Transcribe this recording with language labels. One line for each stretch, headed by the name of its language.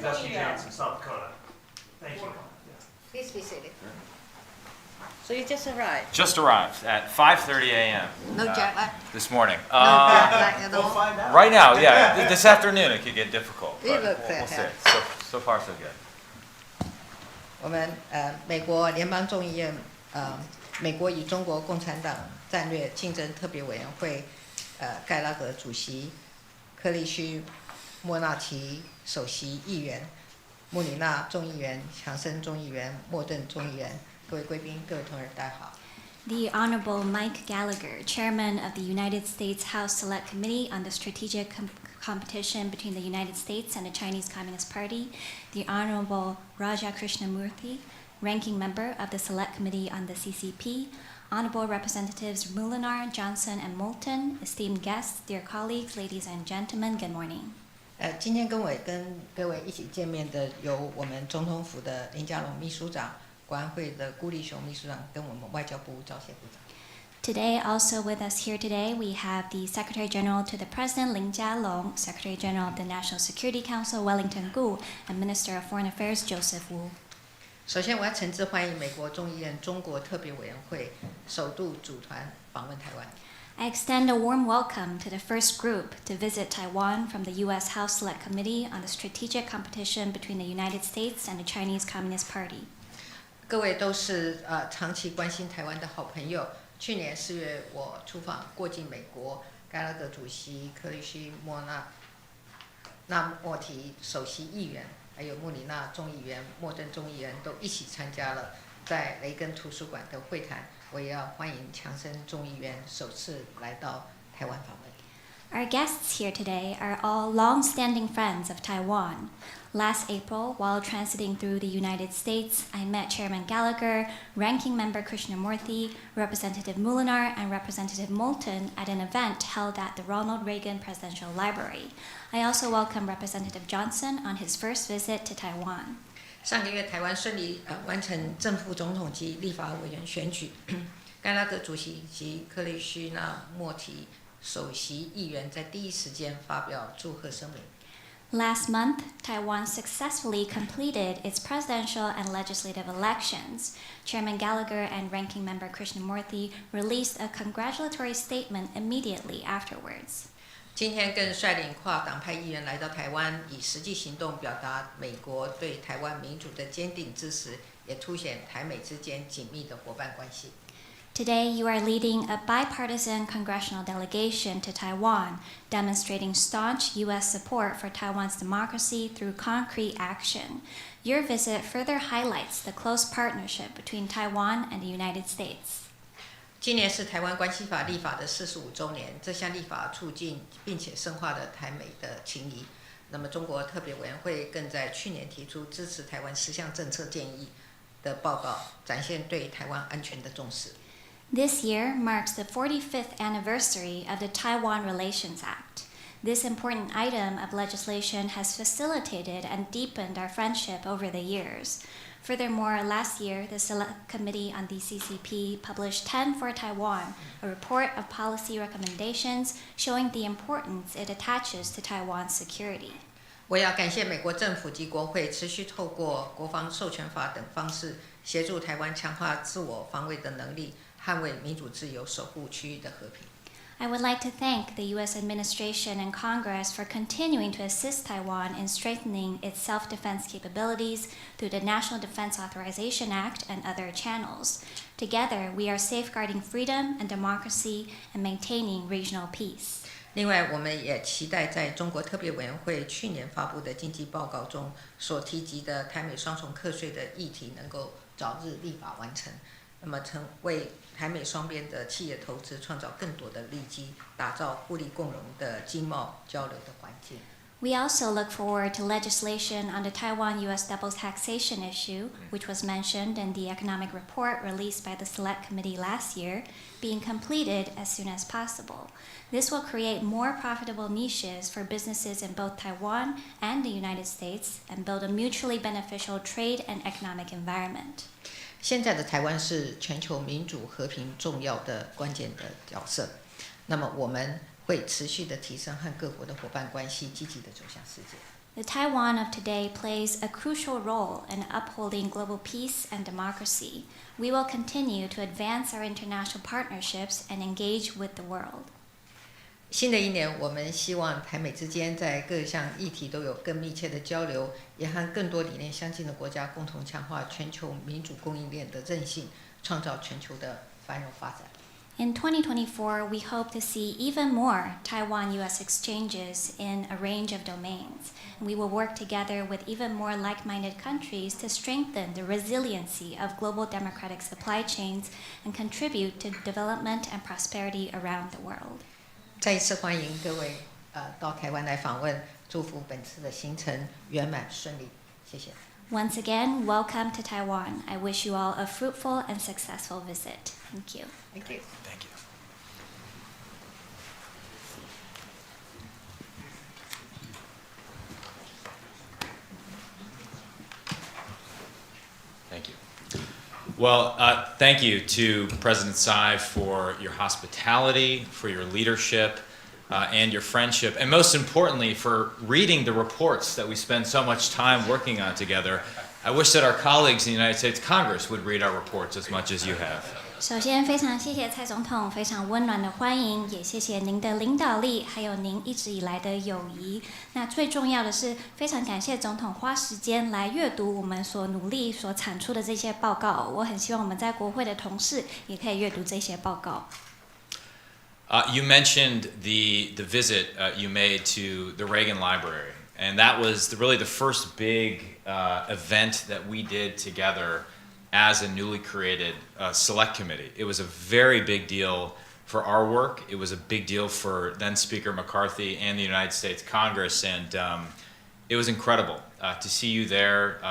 English: That's you Johnson, South Dakota. Thank you. Please be seated. So you just arrived? Just arrived at 5:30 a.m. No jet lag? this morning. No jet lag at We'll all? find out. Right now, yeah. This afternoon it could get difficult. You But look we'll see. fantastic. So far so good.
Chinese: 我们美国联邦众议院美国与中国共产党战略竞争特别委员会盖拉格主席、克利须莫纳奇首席议员、穆里纳众议员、强森众议员、莫顿众议员，各位贵宾、各位同仁，大家好。
English: The Honorable Mike Gallagher, Chairman of the United States House Select Committee on the Strategic Competition between the United States and the Chinese Communist Party, the Honorable Raja Krishnamurthy, Ranking Member of the Select Committee on the CCP, Honorable Representatives Molinar, Johnson, and Moulton, esteemed guests, dear colleagues, ladies and gentlemen, good morning.
Chinese: 今天跟各位一起见面的有我们总统府的林佳龙秘书长、国安会的辜立雄秘书长，跟我们外交部赵谢部长。
English: Today, also with us here today, we have the Secretary General to the President, Lin Jialong, Secretary General of the National Security Council, Wellington Gu, and Minister of Foreign Affairs, Joseph Wu.
Chinese: 首先，我要诚挚欢迎美国众议院中国特别委员会首度组团访问台湾。
English: I extend a warm welcome to the first group to visit Taiwan from the U.S. House Select Committee on the Strategic Competition between the United States and the Chinese Communist Party.
Chinese: 各位都是长期关心台湾的好朋友。去年4月，我出访过境美国，盖拉格主席、克里希莫莫提首席议员，还有穆里纳众议员、莫顿众议员都一起参加了在雷根图书馆的会谈。我也要欢迎强森众议员首次来到台湾访问。
English: Our guests here today are all long-standing friends of Taiwan. Last April, while transiting through the United States, I met Chairman Gallagher, Ranking Member Krishnamurthy, Representative Molinar, and Representative Moulton at an event held at the Ronald Reagan Presidential Library. I also welcome Representative Johnson on his first visit to Taiwan.
Chinese: 上个月，台湾顺利完成正副总统及立法委员选举，盖拉格主席及克里希那莫提首席议员在第一时间发表祝贺声明。
English: Last month, Taiwan successfully completed its presidential and legislative elections. Chairman Gallagher and Ranking Member Krishnamurthy released a congratulatory statement immediately afterwards.
Chinese: 今天更率领跨党派议员来到台湾，以实际行动表达美国对台湾民主的坚定支持，也凸显台美之间紧密的伙伴关系。
English: Today, you are leading a bipartisan congressional delegation to Taiwan, demonstrating staunch U.S. support for Taiwan's democracy through concrete action. Your visit further highlights the close partnership between Taiwan and the United States.
Chinese: 今年是台湾关系法立法的45周年，这项立法促进并且深化了台美的情谊。那么，中国特别委员会更在去年提出支持台湾10项政策建议的报告，展现对台湾安全的重视。
English: This year marks the 45th anniversary of the Taiwan Relations Act. This important item of legislation has facilitated and deepened our friendship over the years. Furthermore, last year, the Select Committee on the CCP published 10 for Taiwan, a report of policy recommendations showing the importance it attaches to Taiwan's security.
Chinese: 我要感谢美国政府及国会持续透过国防授权法等方式，协助台湾强化自我防卫的能力，捍卫民主自由，守护区域的和平。
English: I would like to thank the U.S. administration and Congress for continuing to assist Taiwan in strengthening its self-defense capabilities through the National Defense Authorization Act and other channels. Together, we are safeguarding freedom and democracy and maintaining regional peace.
Chinese: 另外，我们也期待在中国特别委员会去年发布的经济报告中所提及的台美双重课税的议题能够早日立法完成，那么为台美双边的企业投资创造更多的利基，打造互利共荣的经贸交流的环境。
English: We also look forward to legislation on the Taiwan-U.S. double taxation issue, which was mentioned in the economic report released by the Select Committee last year, being completed as soon as possible. This will create more profitable niches for businesses in both Taiwan and the United States and build a mutually beneficial trade and economic environment.
Chinese: 现在的台湾是全球民主和平重要的关键的角色，那么我们会持续的提升和各国的伙伴关系，积极的走向世界。
English: The Taiwan of today plays a crucial role in upholding global peace and democracy. We will continue to advance our international partnerships and engage with the world.
Chinese: 新的一年，我们希望台美之间在各项议题都有更密切的交流，也和更多理念相近的国家共同强化全球民主供应链的韧性，创造全球的繁荣发展。
English: In 2024, we hope to see even more Taiwan-U.S. exchanges in a range of domains. We will work together with even more like-minded countries to strengthen the resiliency of global democratic supply chains and contribute to development and prosperity around the world.
Chinese: 再一次欢迎各位到台湾来访问，祝福本次的行程圆满顺利，谢谢。
English: Once again, welcome to Taiwan. I wish you all a fruitful and successful visit. Thank you. Thank you. Thank you. Thank you. Well, thank you to President Tsai for your hospitality, for your leadership, and your friendship, and most importantly, for reading the reports that we spend so much time working on together. I wish that our colleagues in the United States Congress would read our reports as much as you have.
Chinese: 首先，非常谢谢蔡总统非常温暖的欢迎，也谢谢您的领导力，还有您一直以来的友谊。那最重要的是，非常感谢总统花时间来阅读我们所努力所产出的这些报告。我很希望我们在国会的同事也可以阅读这些报告。
English: You mentioned the visit you made to the Reagan Library, and that was really the first big event that we did together as a newly created select committee. It was a very big deal for our work. It was a big deal for then Speaker McCarthy and the United States Congress, and it was incredible to see you there.